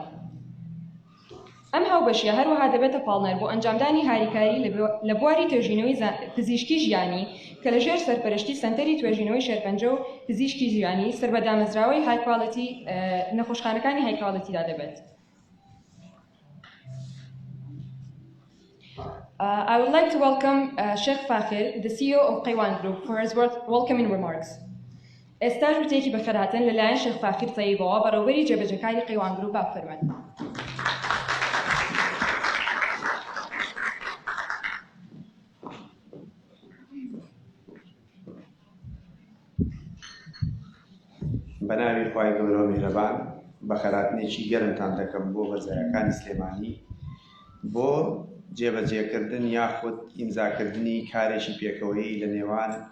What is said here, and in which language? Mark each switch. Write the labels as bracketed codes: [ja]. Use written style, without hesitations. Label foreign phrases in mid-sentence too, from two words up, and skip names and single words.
[ckb] ئەم هاوبەشیە هەروەها دەبێتە پاڵنەر بۆ ئەنجامدانی هاریکاری لە بواری توێژینەوەی پزیشکی ژیانی کە لە ژێر سەرپەرشتی سەنتەری توێژینەوەی شێرپەنجە و پزیشکی ژیانی سەر بە دامەزراوەی هایکوالێتی نەخۆشخانەکانی هایکوالێتیدا دەبێت. [en] I would like to welcome Sheikh Fakhir, the CEO of Qaywan Group, for his welcoming remarks. [ckb] ئێستا ژووتێکی بەخێرهاتن لەلایەن شێخ فاخیر تەیبەوە بەڕێوەبەری جێبەجەکاری قەیوان گروپ بافەرمێن. بەناوی خوای گەورە و میهرەبان بەخێرهاتنێکی گەرمتان دەکەم بۆ بەرزایەکانی سلێمانی بۆ جێبەجێکردن یاخود ئیمزاکردنی کارێکی پێکەوەیی لە نێوان